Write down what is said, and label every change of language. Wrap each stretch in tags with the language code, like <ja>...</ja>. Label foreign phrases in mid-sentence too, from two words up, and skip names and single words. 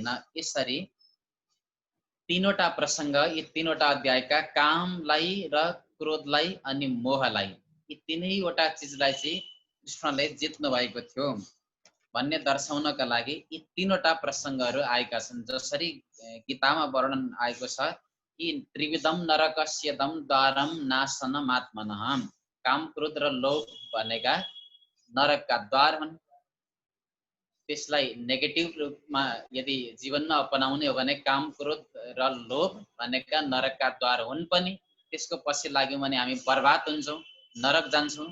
<ne>यसरी तीनवटा प्रसङ्ग, यी तीनवटा अध्यायका कामलाई र क्रोधलाई अनि मोहलाई, यी तीनैवटा चिजलाई चाहिँ कृष्णले जित्नु भएको थियो भन्ने दर्शाउनका लागि यी तीनवटा प्रसङ्गहरू आएका छन्। जसरी गीतामा वर्णन आएको छ कि</ne> <sa>त्रिविधम नरकस्यदम द्वारम नाशनम आत्मनः,</sa> <ne>काम क्रोध र लोभ भनेका नरकका द्वार हुन्। त्यसलाई नेगेटिभ रूपमा यदि जीवनमा अपनाउने हो भने काम क्रोध र लोभ भनेका नरकका द्वार हुन् पनि। त्यसको पछि लाग्यौँ भने हामी बर्बाद हुन्छौँ, नरक जान्छौँ।</ne>